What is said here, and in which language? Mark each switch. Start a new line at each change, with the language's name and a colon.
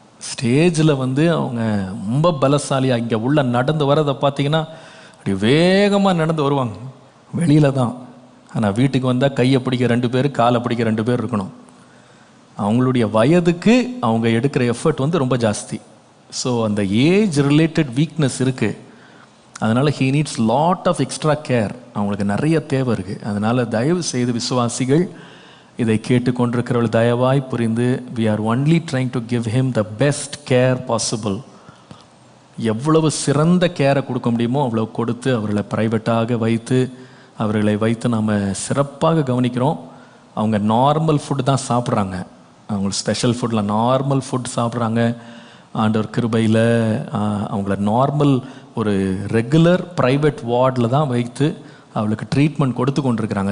Tamil: ஸ்டேஜில் வந்து அவங்க ரொம்ப பலசாலியாக இங்கே உள்ள நடந்து வரதை பார்த்தீங்கன்னா அப்படி வேகமாக நடந்து வருவாங்க. வெளியில் தான். ஆனால் வீட்டுக்கு வந்தால் கையை பிடிக்க 2 பேர், காலை பிடிக்க 2 பேர் இருக்கணும். அவங்களுடைய வயதுக்கு அவங்க எடுக்கிற எஃபர்ட் வந்து ரொம்ப ஜாஸ்தி.
English: so
Tamil: அந்த
English: age related weakness
Tamil: இருக்குது. அதனால்
English: He needs lot of extra care.
Tamil: அவங்களுக்கு நிறைய தேவை இருக்குது. அதனால் தயவு செய்து விசுவாசிகள் இதை கேட்டுக்கொண்டிருக்கிறவர்கள் தயவாய் புரிந்து,
English: we are only trying to give him the best care possible.
Tamil: எவ்வளவு சிறந்த கேரை கொடுக்க முடியுமோ அவ்வளோ கொடுத்து அவர்களை ப்ரைவேட்டாக வைத்து அவர்களை வைத்து நாம் சிறப்பாக கவனிக்கிறோம். அவங்க நார்மல் ஃபுட்டு தான் சாப்பிட்றாங்க. அவங்களுக்கு ஸ்பெஷல் ஃபுட்டில் நார்மல் ஃபுட் சாப்பிட்றாங்க. ஆண்டவர் கிருபையில் அவங்கள நார்மல் ஒரு ரெகுலர் ப்ரைவேட் வார்டில் தான் வைத்து அவளுக்கு ட்ரீட்மெண்ட் கொடுத்து கொண்டிருக்கிறாங்க.